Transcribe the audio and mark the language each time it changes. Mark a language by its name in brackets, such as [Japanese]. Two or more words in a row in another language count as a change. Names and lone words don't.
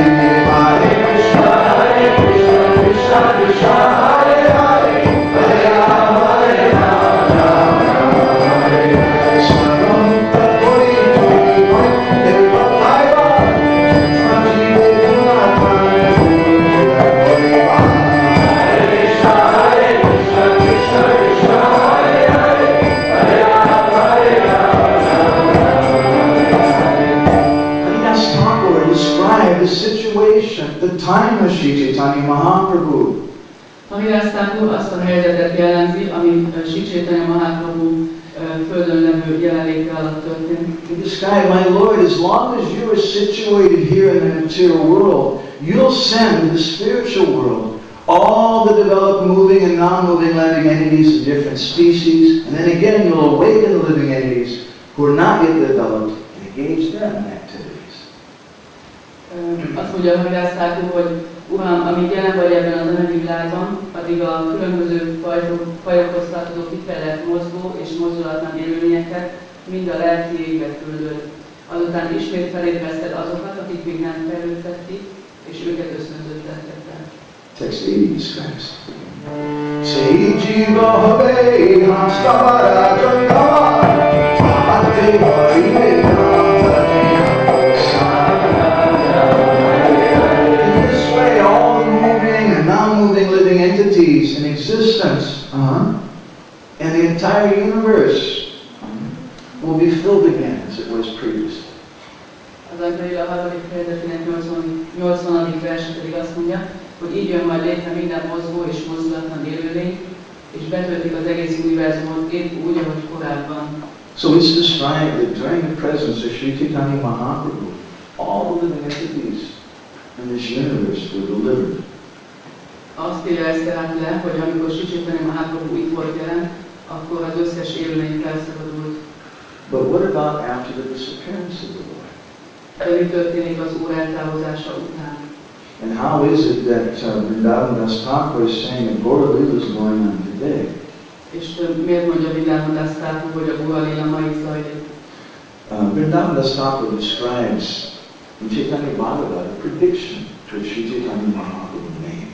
[Sanskrit] Hare Krishna Hare Krishna Krishna Krishna Hare Hare Hare Rama Hare Rama Hare Hare Saram Tapori Tori Deva Bhaiva Sanjive Gunatmane Tori [English] the situation, the time of Sri Chaitanya Mahaprabhu. [Hungarian] Haridas Thakur azt a helyzetet jellemzi, ami Sri Chaitanya Mahaprabhu földön levő jelenléte alatt történt. [English] He described, my Lord, as long as you are situated here in the material world, you'll send to the spiritual world all the developed moving and non-moving living entities of different species, and then again you'll awaken the living entities who are not yet developed and engage them in activities. [Hungarian] Azt mondja a Thakur, hogy Uram, amíg jelen vagy ebben az anyagi világban, addig a különböző fajokhoz tartozó kifejlett mozgó és mozdulatlan élőlényeket mind a lelki égbe küldöd. Azután ismét felébreszted azokat, akik még nem fejlődtek ki, és őket ösztönzöttetek el. [English] Text 80 describes. [Bangla] Sei jiva habe hastavara jangava bhakti bhari. [English] In this way, all the moving and non-moving living entities in existence and the entire universe will be filled again as it was previously. [Hungarian] Az Ankaila harmadik fejezetének 80. verse pedig azt mondja, hogy így jön majd létre minden mozgó és mozdulatlan élőlény, és betöltik az egész univerzumot épp úgy, ahogy korábban. [English] So it's described that during the presence of Sri Chaitanya Mahaprabhu, all the living entities in this universe were delivered. [Hungarian] Azt írja ezt tehát le, hogy amikor Sri Chaitanya Mahaprabhu itt volt jelen, akkor az összes élőlény felszabadult. [English] But what about after the disappearance of the Lord? [Hungarian] De mi történik az Úr eltávozása után? [English] And how is it that Vrindavans Thakur is saying that Gaura Lila is going on today? [Hungarian] És miért mondja Vrindavans Thakur, hogy a Gaura Lila ma itt zajlik? [English] Vrindavans Thakur describes in Chaitanya Bhagavad a prediction to Sri Chaitanya Mahaprabhu's name.